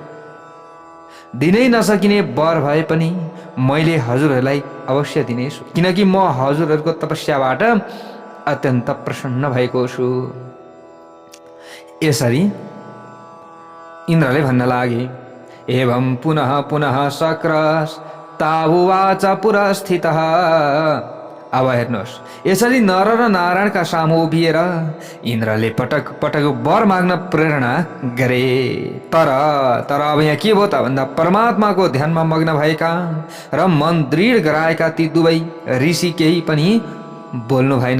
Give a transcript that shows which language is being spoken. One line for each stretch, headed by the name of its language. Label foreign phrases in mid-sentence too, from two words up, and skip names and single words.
Nepali: दिनै नसकिने वर भए पनि मैले हजुरहरूलाई अवश्य दिनेछु, किनकि म हजुरहरूको तपस्याबाट अत्यन्त प्रसन्न भएको छु। यसरी इन्द्रले भन्न लागे।
Sanskrit: एवं पुनः पुनः शक्रस तावुवाच पुरस्थितः।
Nepali: अब हेर्नुहोस्, यसरी नर र नारायणका सामु उभिएर इन्द्रले पटक पटक वर माग्न प्रेरणा गरे। तर अब यहाँ के भयो त भन्दा, परमात्माको ध्यानमा मग्न भएका र मन दृढ गराएका ती दुवै ऋषि केही पनि बोल्नु भएन।